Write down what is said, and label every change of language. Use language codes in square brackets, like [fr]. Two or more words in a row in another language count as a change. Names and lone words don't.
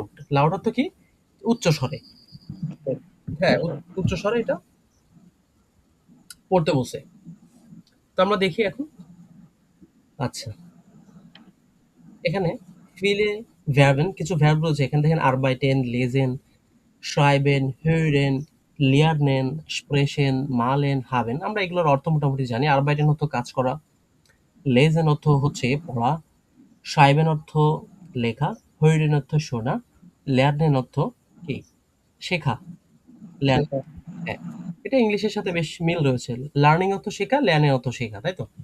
[bn] লাউড অর্থ কি? উচ্চ স্বরে। হ্যাঁ, উচ্চ স্বরে এটা পড়তে বলছে। তো আমরা দেখি এখন। আচ্ছা, এখানে ফিলে ভ্যারবেন কিছু ভ্যারব রয়েছে। এখানে দেখেন [de] arbeiten, lesen, schreiben, hören, lernen, sprechen, malen, haben। [bn] আমরা এগুলোর অর্থ মোটামুটি জানি। আরবাইটেন অর্থ কাজ করা, লেজেন অর্থ হচ্ছে পড়া, schreiben অর্থ লেখা, hören অর্থ শোনা, lernen অর্থ কি? শেখা। লেন, সেটা। হ্যাঁ, এটা ইংলিশের সাথে বেশ মিল রয়েছে। লার্নিং অর্থ শেখা, লের্নিং অর্থ শেখা, তাই তো?